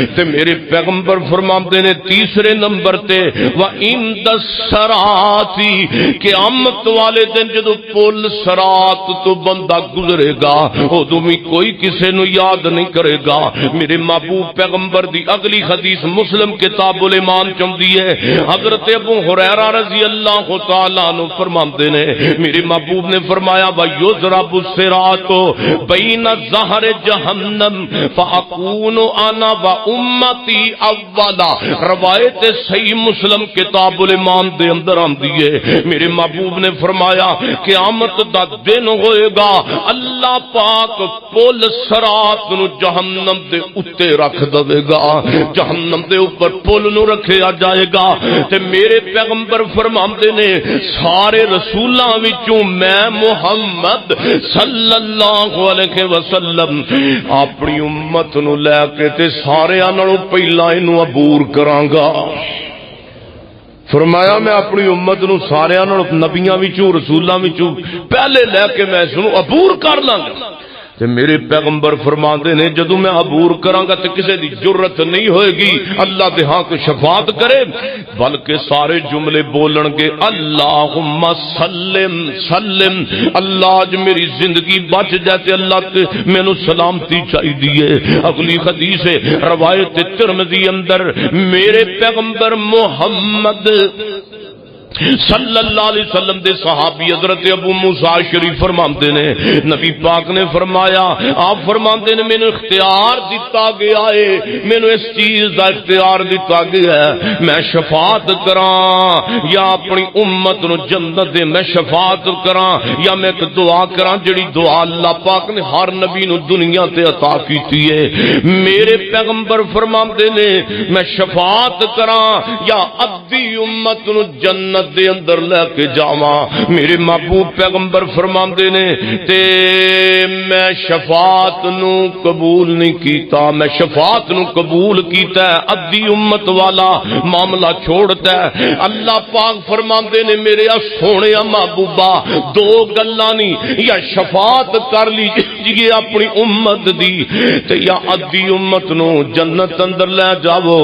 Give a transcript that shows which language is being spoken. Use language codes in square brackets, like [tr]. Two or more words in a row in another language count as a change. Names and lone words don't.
[pa] تے میرے پیغمبر فرماندے نے تیسرے نمبر تے [ar] وَإِنْدَ الصِّرَاطِ، [pa] قیامت والے دن جدو پل صراط تو بندہ معاملہ گزرے گا ادو بھی کوئی کسے نو یاد نہیں کرے گا۔ میرے محبوب پیغمبر دی اگلی حدیث مسلم کتاب الایمان چوندی ہے، حضرت ابو ہریرہ رضی اللہ تعالیٰ عنہ فرماندے نے میرے محبوب نے فرمایا [ar] وَيُضْرَبُ الصِّرَاطُ بَيْنَ ظَهْرِ جَهَنَّمَ فَأَكُونُ أَنَا وَأُمَّتِي أَوَّلًا۔ [pa] روایت صحیح مسلم کتاب الایمان دے اندر آندی ہے، میرے محبوب نے فرمایا قیامت دا دن ہوئے گا، اللہ پاک پل صراط نو جہنم دے اتے رکھ دے گا، جہنم دے اوپر پل نو رکھیا جائے گا تے میرے پیغمبر فرماندے نے سارے رسولاں وچوں میں محمد صلی اللہ علیہ وسلم اپنی امت نو لے کے تے سارے نالوں پہلا اینو عبور کراں گا۔ فرمایا میں اپنی امت نو سارے نبیاں وچوں رسولاں وچوں پہلے لے کے میں اس نو عبور کر لاں گا۔ تے میرے پیغمبر فرماندے نے جدوں میں عبور کراں گا تے کسے دی جرت نہیں ہوئے گی اللہ دے ہاں کو شفاعت کرے، بلکہ سارے جملے بولن گے [ar] اللہم سلم سلم، [pa] اللہ اج میری زندگی بچ جائے تے اللہ تے مینوں سلامتی چاہیے۔ اگلی حدیث ہے روایت ترمذی اندر میرے پیغمبر محمد صلی اللہ علیہ وسلم دے صحابی حضرت ابو موسیٰ شریف فرماندے نے نبی پاک نے فرمایا، آپ فرماندے نے مینوں اختیار دیتا گیا ہے، مینوں اس چیز دا اختیار دیتا گیا ہے میں شفاعت کراں یا اپنی امت نو جنت دے، میں شفاعت کراں یا میں ایک دعا کراں جڑی دعا اللہ پاک نے ہر نبی نو دنیا تے عطا کیتی ہے۔ میرے پیغمبر فرماندے نے میں شفاعت کراں یا ادھی امت نو جنت دے اندر لے کے جاواں۔ میرے محبوب پیغمبر فرماندے نے تے میں شفاعت نو قبول نہیں کیتا، میں شفاعت نو قبول کیتا ہے ادھی امت والا معاملہ چھوڑتا ہے۔ اللہ پاک فرماندے نے میرے سونے محبوبہ دو گلاں نہیں، یا شفاعت کر لیجیے اپنی امت دی تے یا ادھی امت نو جنت اندر لے جاؤ